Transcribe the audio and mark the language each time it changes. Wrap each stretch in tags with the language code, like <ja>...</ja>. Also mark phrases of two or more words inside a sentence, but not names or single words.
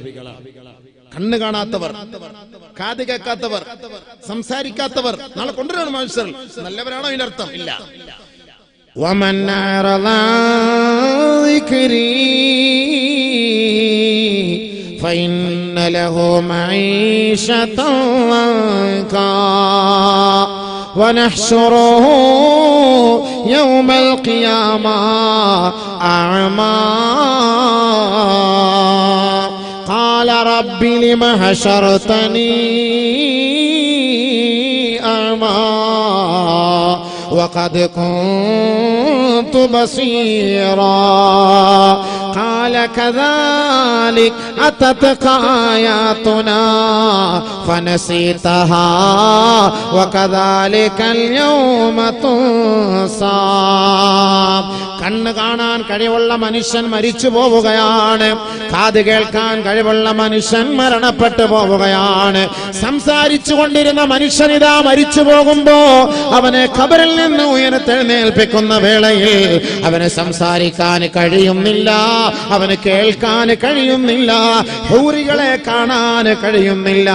<ml>കണ്ണ് കാണാത്തവർ, കാത് കേൾക്കാത്തവർ, സംസാരിക്കാത്തവർ നാളെ കൊണ്ടുവരണം മഹ്ശറിൽ. നല്ലവരാണോ ഇതിനർത്ഥം? ഇല്ല.</ml> <ar>ومن أعرض ذكري فإن له معيشة ضنكا ونحشره يوم القيامة أعمى قال رب لم حشرتني أعمى وقد كنت بصيرا قال كذلك أتتك آياتنا فنسيتها وكذلك اليوم تنسى.</ar> <ml>കണ്ണ് കാണാൻ കഴിവുള്ള മനുഷ്യൻ മരിച്ചു പോവുകയാണ്, കാത് കേൾക്കാൻ കഴിവുള്ള മനുഷ്യൻ മരണപ്പെട്ടു പോവുകയാണ്. സംസാരിച്ചു കൊണ്ടിരുന്ന മനുഷ്യൻ ഇതാ മരിച്ചു പോകുമ്പോ അവനെ ഖബറിൽ നിന്ന് ഉയർത്തെഴുന്നേൽപ്പിക്കുന്ന വേളയിൽ അവന് സംസാരിക്കാൻ കഴിയുന്നില്ല, അവന് കേൾക്കാൻ കഴിയുന്നില്ല, ഹൂറികളെ കാണാൻ കഴിയുന്നില്ല.</ml>